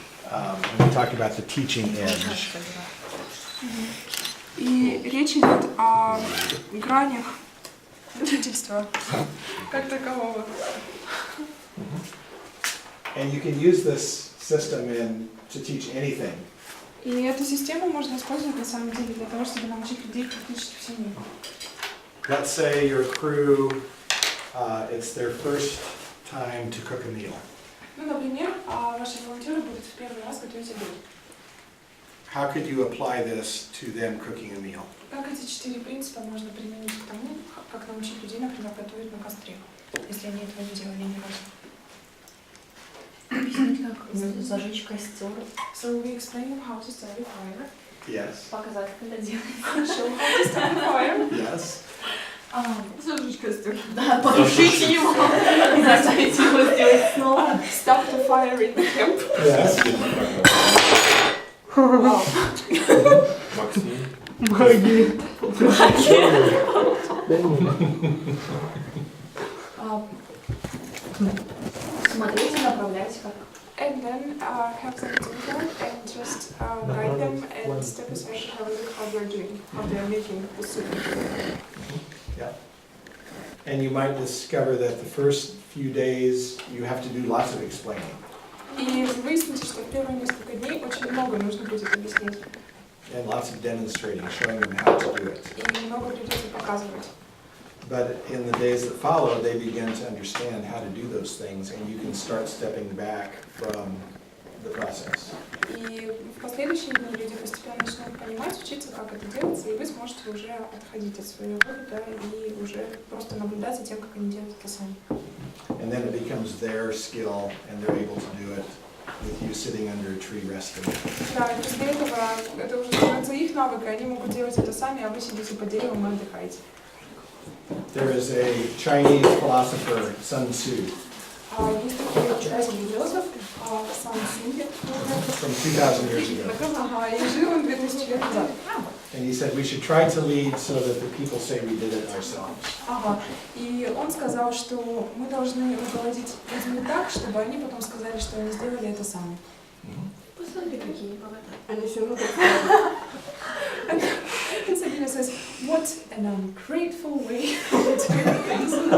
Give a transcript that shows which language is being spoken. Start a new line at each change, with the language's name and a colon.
English: And we talked about the teaching edge.
Russian: И речь идет о гранях учительства как такового.
English: And you can use this system to teach anything.
Russian: И эту систему можно использовать на самом деле для того, чтобы научить людей практически всему.
English: Let's say your crew, it's their first time to cook a meal.
Russian: Ну, например, ваши волонтеры будут в первый раз готовить обед.
English: How could you apply this to them cooking a meal?
Russian: Как эти 4 принципа можно применить к тому, как научить людей, например, готовить на костре, если они этого не делали ни разу? Объяснить, как зажечь костер.
English: So we explain them how to start a fire. Yes.
Russian: Показать, как это делать.
English: Show how to start a fire. Yes.
Russian: Зажечь костер. Да, потушить его. И заставить его сделать снова.
English: Stop the fire in the camp. Yes. Wow.
Russian: Максим. Смотреть и направлять, как.
English: And then have them do that and just guide them and step aside to have a look how they're doing, how they're making the soup. Yeah. And you might discover that the first few days you have to do lots of explaining.
Russian: И выясните, что в первые несколько дней очень много нужно будет объяснить.
English: And lots of demonstrating, showing them how to do it.
Russian: И много придется показывать.
English: But in the days that follow, they begin to understand how to do those things, and you can start stepping back from the process.
Russian: И в последующие дни люди постепенно начнут понимать, учиться, как это делается, и вы сможете уже отходить от своей работы, да, и уже просто наблюдать за тем, как они делают это сами.
English: And then it becomes their skill, and they're able to do it with you sitting under a tree resting.
Russian: Да, и после этого это уже становится их навык, и они могут делать это сами, а вы сидите под деревом и отдыхаете.
English: There is a Chinese philosopher, Sun Tzu,
Russian: Есть такой китайский философ, Сан Цзу,
English: from 2,000 years ago.
Russian: и жил он 2000 лет назад.
English: And he said we should try to lead so that the people say we did it ourselves.
Russian: И он сказал, что мы должны руководить людьми так, чтобы они потом сказали, что они сделали это сами. Посмотри, какие богатые. Они все равно
English: And Sabina says, what an ungrateful way to do things.